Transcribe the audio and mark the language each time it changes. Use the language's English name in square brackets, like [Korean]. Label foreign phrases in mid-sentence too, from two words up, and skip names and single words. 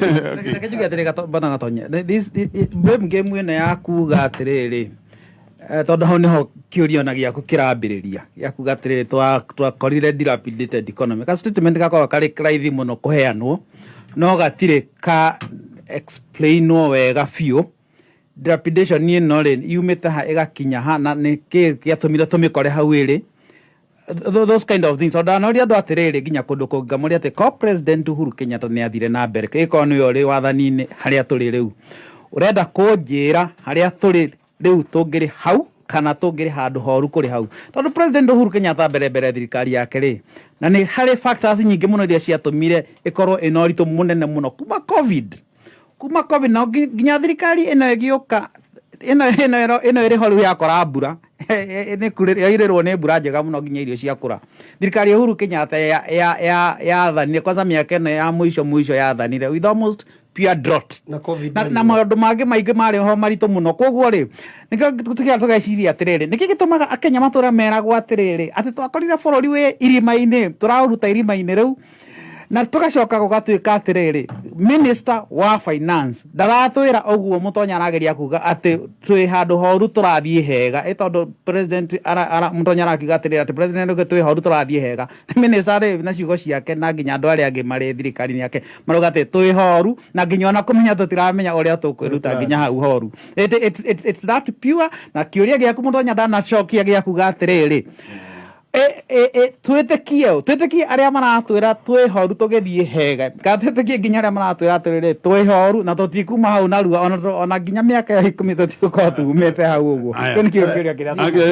[Kikuyu] reke njuge atĩrĩ bana gatonye [English] blame game [Kikuyu] ĩno ya kuga atĩrĩrĩ tondũ hau nĩho kĩũria ona gĩaku kĩrambĩrĩria gĩa kuga atĩrĩrĩ twakorire [English] dilapidated economy [Kikuyu] ka statement gakorwo karĩ raithi mũno kũheanwo no gatirĩ ka explainwo wega biũ dilapidation ĩno rĩ yumĩte ha ĩgakinya ha na nĩkĩ gĩatũmire tũmĩkore hau ĩrĩ those [English] kind of things [Kikuyu] ndanoria andũ atĩrĩrĩ nginya kũndũ kũngĩ ngamũria atĩ ko president Uhuru Kenyatta nĩ athire na mbere ĩkorwo nĩwe ũrĩ wathani-inĩ harĩa tũrĩ rĩu ũrenda kũnjĩra harĩa tũrĩ rĩu tũngĩrĩ hau kana tũngĩrĩ handũ horu kũrĩ hau tondũ president Uhuru Kenyatta mbere thirikari yake rĩ na nĩ harĩ factors nyingĩ mũno iria ciatũmire ĩkorwo ĩna ũritũ mũnene mũno kuma covid na nginya thirikari ĩno ĩgĩũka ĩno ĩrĩ ho rĩu yakora mbura yairĩrwo nĩ mbura njega mũno nginya irio ciakũra thirikari Uhuru Kenyatta yathanire kwanza mĩaka ĩno ya mũico yathanire [English] with almost pure drought [Kikuyu] na maũndũ mangĩ maingĩ marĩ ho maritũ mũno koguo rĩ nĩkĩo tũgeciria atĩrĩrĩ nĩkĩ gĩtũmaga Akenya matũra meragwo atĩrĩrĩ atĩ twakorire bũrũri wĩ irima-inĩ tũraũruta irima-inĩ rĩu na tũgacoka gũgatuĩka atĩrĩrĩ minister wa finance ndaratwĩra ũguo mũtonya arageria kuga atĩ twĩ handũ horu tũrathiĩ hega tondũ president mũtonya arakiuga atĩrĩrĩ atĩ president twĩ horu tũrathiĩ hega minister rĩ na ciugo ciake na nginya andũ arĩa angĩ marĩ thirikari-inĩ yake marauga atĩ twĩ horu na nginya ona kũmenya tũtiramenya ũrĩa tũkwĩruta nginya hau horu [English] it's that pure [Kikuyu] na kĩũria gĩaku mũtonya ndanacokia gĩa kuga atĩrĩrĩ twĩtĩkie arĩa maratwĩra twĩ horu tũgĩthiĩ hega kana twĩtĩkie nginya arĩa maratwĩra atĩrĩrĩ twĩ horu na tũtikuma hau narua ona nginya mĩaka ya 10 tũtigũkorwo tumĩte hau ũguo kĩũria kĩrĩa